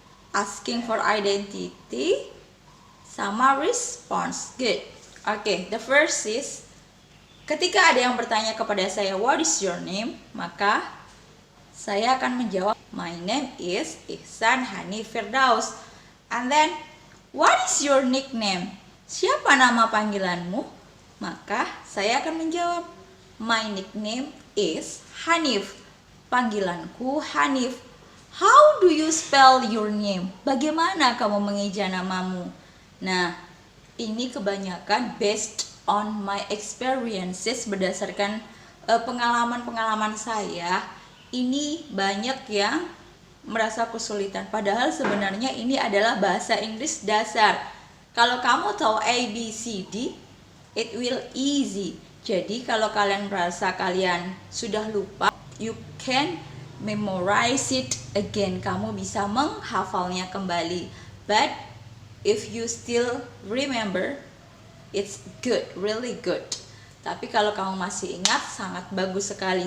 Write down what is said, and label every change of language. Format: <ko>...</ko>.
<en>Asking for identity sama response. Good. Okay, the first is,</en> <id>ketika ada yang bertanya kepada saya,</id> <en>what is your name?</en> <id>Maka saya akan menjawab,</id> <en>my name is</en> <id>Ihsan Hanif Firdaus.</id> <en>And then, what is your nickname?</en> <id>Siapa nama panggilanmu? Maka saya akan menjawab,</id> <en>my nickname is</en> <id>Hanif. Panggilanku Hanif.</id> <en>How do you spell your name?</en> <id>Bagaimana kamu mengeja namamu? Nah, ini kebanyakan</id> <en>based on my experiences,</en> <id>berdasarkan pengalaman-pengalaman saya. Ini banyak yang merasa kesulitan, padahal sebenarnya ini adalah bahasa Inggris dasar. Kalau kamu tahu A, B, C, D,</id> <en>it will easy.</en> <id>Jadi kalau kalian merasa kalian sudah lupa,</id> <en>you can memorize it again.</en> <id>Kamu bisa menghafalnya kembali.</id> <en>But if you still remember, it's good, really good.</en> <id>Tapi kalau kamu masih ingat, sangat bagus sekali.</id>